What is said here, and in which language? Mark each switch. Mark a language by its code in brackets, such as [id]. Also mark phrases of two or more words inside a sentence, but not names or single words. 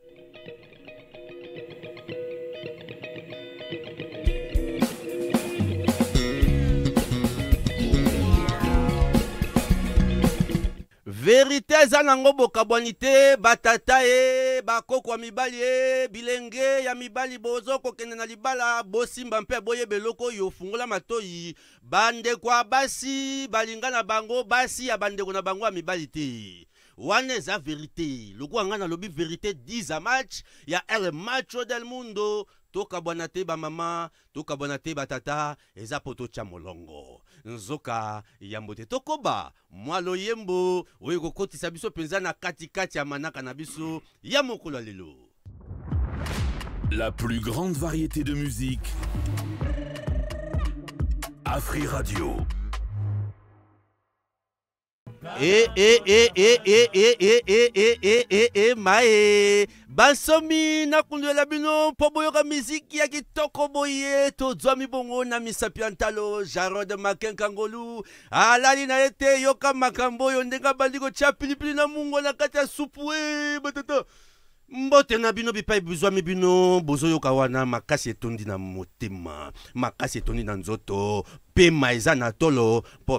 [ln] Vérité eza nango bokabwanité batata e bakoko mibali e bilenge ya mibali bozo kokende na libala bosimba mpe boye beloko yo fungola matoyi bandeko basi balinga na bango basi ya bandeko na bango ya mibali te wana eza vérité loko nga na lobi vérité 10 match ya [es] el macho del mundo [ln] tokabwana te ba mama tokabwana te batata eza poto cha molongo nzoka yambo te tokoba mwalo yembo oyo kokotisa biso penza na katikati ya manaka na biso ya mokolo lelo. [fr] La plus grande variété de musique. Afri Radio. [ln] Mae bansomi na kunduela bino po boyoka miziki ya kitoko boye tozwa mibongo na misapi ya ntalo Jarod Makenkangolu alali na ete yoka makambo oyo ndenga bandiko tia pilipili na mungo na kati ya supu batata mbote na bino bipai bizwami bino bozo yoka wana makasi etondi na motema makasi etondi na nzoto pema eza na tolo po